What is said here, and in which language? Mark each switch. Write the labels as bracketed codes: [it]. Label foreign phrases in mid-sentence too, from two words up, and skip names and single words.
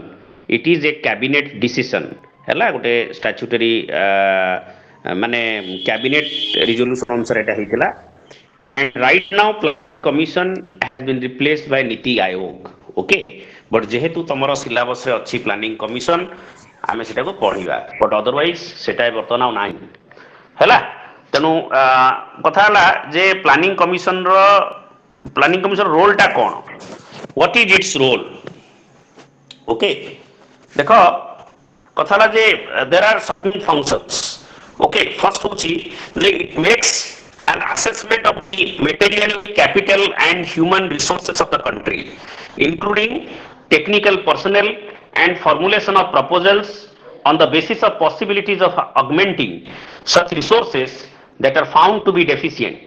[en] It is a cabinet decision. [or] ହେଲା ଗୋଟେ statutory ମାନେ [en] cabinet resolution [or] ଅନୁସାରେ ଏଟା ହେଇଥିଲା. [en] And right now, commission has been replaced by Niti Aayog. Okay, but [or] ଯେହେତୁ ତମର [en] syllabus [or] ରେ ଅଛି [en] planning commission, [or] ଆମେ ସେଟାକୁ ପଢିବା. [en] But otherwise, [or] ସେଟା ବର୍ତ୍ତମାନ ଆଉ ନାହିଁ. ହେଲା, ତେଣୁ କଥା ହେଲା ଯେ [en] planning commission role [or] ଟା କ'ଣ? [en] What is its role? Okay, [or] ଦେଖ କଥା ହେଲା ଯେ [en] there are some functions. Okay, first [or] ହଉଛି ଯେ [en] it makes an assessment of the material, capital and human resources of the country, including technical personnel and formulation of proposals on the basis of possibilities of augmenting such resources that are found to be deficient.